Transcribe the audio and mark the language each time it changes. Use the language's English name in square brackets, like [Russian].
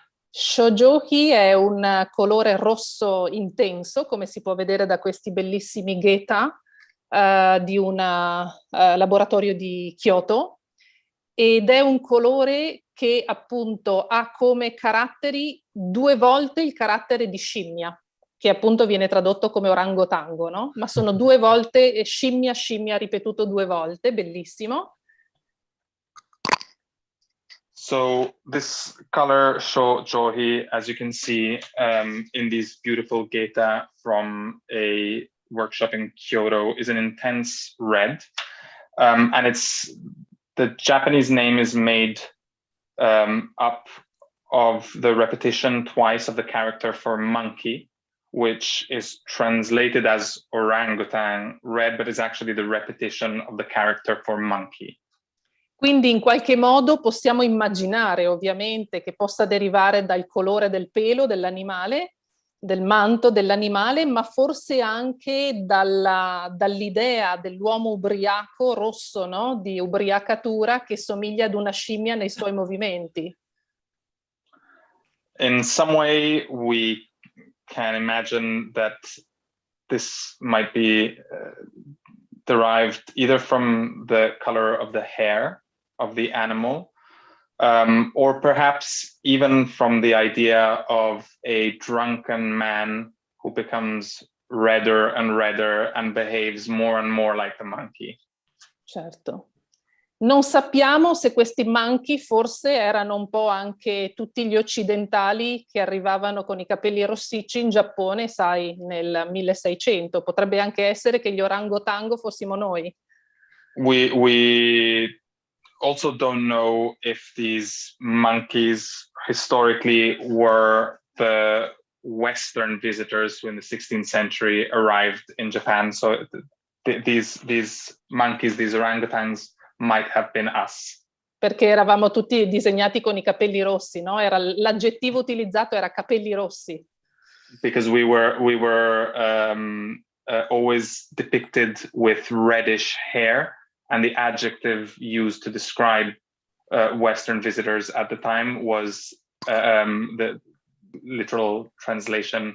[Italian] Shoujoki è un colore rosso intenso, come si può vedere da questi bellissimi geta di un laboratorio di Kyoto, ed è un colore che appunto ha come caratteri 2 volte il carattere di scimmia, che appunto viene tradotto come orangotango, no? Ma sono 2 volte scimmia, scimmia ripetuto 2 volte, bellissimo. [English] So this color shojohi, as you can see in these beautiful geta from a workshop in Kyoto, is an intense red. And the Japanese name is made up of the repetition twice of the character for monkey, which is translated as orangutan red, but is actually the repetition of the character for monkey. [Italian] Quindi in qualche modo possiamo immaginare ovviamente che possa derivare dal colore del pelo dell'animale, del manto dell'animale, ma forse anche dall'idea dell'uomo ubriaco rosso, no? Di ubriacatura, che somiglia ad una scimmia nei suoi movimenti. [English] In some way, we can imagine that this might be derived either from the color of the hair of the animal, or perhaps even from the idea of a drunken man who becomes redder and behaves more and more like the monkey. [Italian] Certo. Non sappiamo se questi monkey forse erano un po' anche tutti gli occidentali che arrivavano con i capelli rossicci in Giappone, sai, nel 1600. Potrebbe anche essere che gli orangotango fossimo noi. [English] We also don't know if these monkeys historically were the Western visitors who in the 16th century arrived in Japan. So these monkeys, these orangutans, might have been us. [Italian] Perché eravamo tutti disegnati con i capelli rossi, no? L'aggettivo utilizzato era capelli rossi. [English] Because we were always depicted with reddish hair, and the adjective used to describe Western visitors at the time was the literal translation.